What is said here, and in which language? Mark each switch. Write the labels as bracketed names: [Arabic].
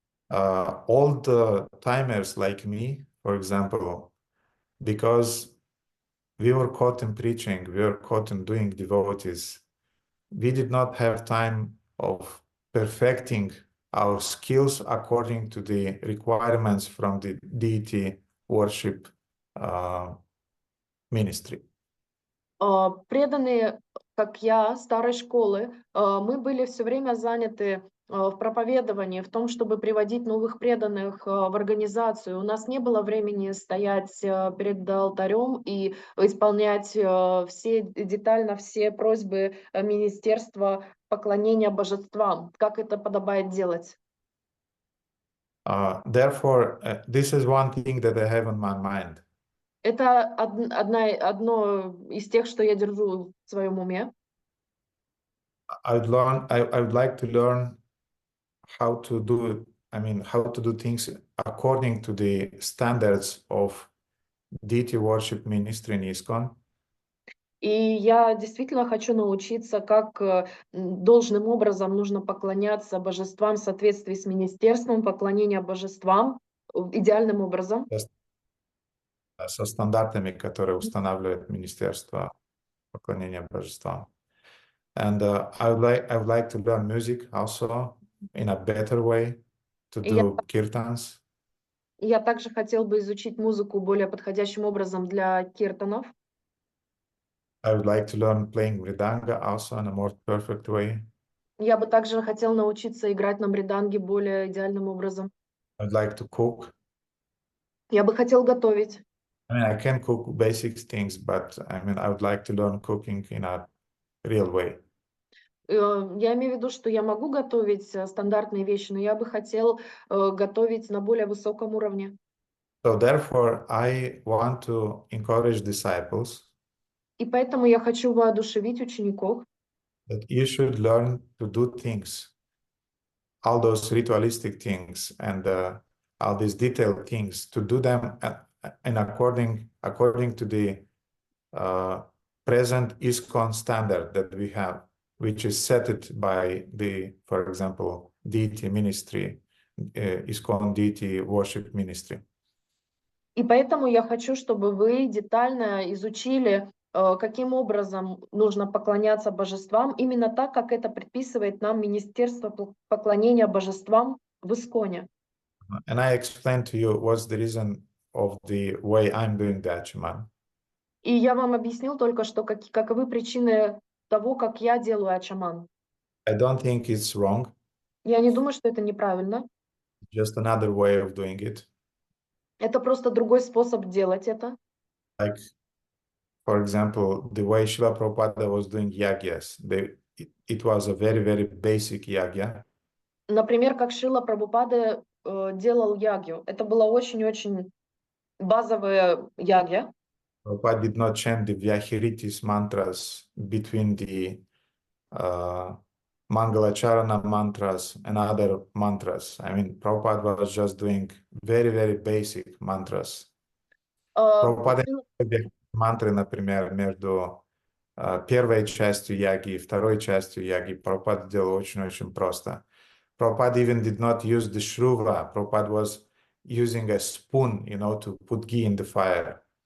[English] Old timers like me, for example, because we were caught in preaching, we were caught in doing devotees, we did not have time of perfecting our skills according to the requirements from the deity worship ministry. [Russian] Преданные, как я, старой школы, мы были все время заняты в проповедовании, в том, чтобы приводить новых преданных в организацию. У нас не было времени стоять перед алтарем и исполнять детально все просьбы Министерства поклонения божествам, как это подобает делать. [English] Therefore, this is one thing that I have on my mind. [Russian] Это одно из тех, что я держу в своем уме. [English] I would like to learn how to do things according to the standards of deity worship ministry in ISKCON. [Russian] И я действительно хочу научиться, как должным образом нужно поклоняться божествам в соответствии с министерством поклонения божествам идеальным образом. Со стандартами, которые устанавливает Министерство поклонения божествам. [English] And I would like to learn music also in a better way, to do kirtans. [Russian] Я также хотел бы изучить музыку более подходящим образом для киртанов. [English] I would like to learn playing mridanga also in a more perfect way. [Russian] Я бы также хотел научиться играть на мриданге более идеальным образом. [English] I would like to cook. [Russian] Я бы хотел готовить. [English] I mean, I can cook basic things, but I would like to learn cooking in a real way. [Russian] Я имею в виду, что я могу готовить стандартные вещи, но я бы хотел готовить на более высоком уровне. [English] So therefore, I want to encourage disciples [Russian] И поэтому я хочу воодушевить учеников, [English] that you should learn to do things, all those ritualistic things and all these detailed things, to do them and according to the present ISKCON standard that we have, which is set by the, for example, deity ministry, ISKCON deity worship ministry. [Russian] И поэтому я хочу, чтобы вы детально изучили, каким образом нужно поклоняться божествам, именно так, как это предписывает нам Министерство поклонения божествам в Исконе. [English] And I explained to you what's the reason of the way I'm doing the Achaman. [Russian] И я вам объяснил только что, каковы причины того, как я делаю ачаман. [English] I don't think it's wrong. [Russian] Я не думаю, что это неправильно. [English] Just another way of doing it. [Russian] Это просто другой способ делать это. [English] Like, for example, the way Srila Prabhupada was doing yagyas, it was a very, very basic yagya. [Russian] Например, как Шрила Прабхупада делал ягью. Это было очень-очень базовое ягья. [English] Prabhupada did not chant the Vyahiritis mantras between the Mangalacharana mantras and other mantras. Prabhupada was just doing very, very basic mantras. [Russian] Prabhupada мантры, например, между первой частью яги и второй частью яги, Prabhupada делал очень-очень просто. [English] Prabhupada even did not use the shruva. Prabhupada was using a spoon, to put ghee in the fire.